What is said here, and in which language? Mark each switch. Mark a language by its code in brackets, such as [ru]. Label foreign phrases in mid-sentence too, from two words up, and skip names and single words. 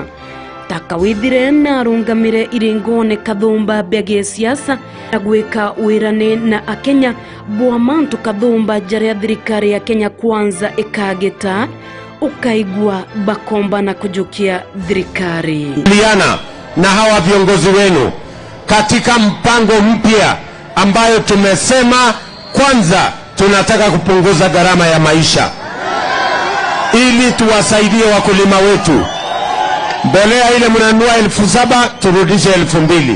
[mer] Takawithire na arungamire iringone kathumba bege siasa na gwika wirane na Akenya bwa mantu kathumba jaria thirikari ya Kenya Kwanza ikageta ukaigua bakomba na kujukia thirikari. [sw] Liana na hawa viongozi wenu katika mpango mpya ambayo tumesema kwanza tunataka kupunguza gharama ya maisha ili tuwasaidie wakulima wetu. Mbolea ile mnanunua 7,000 turudishe 2,000.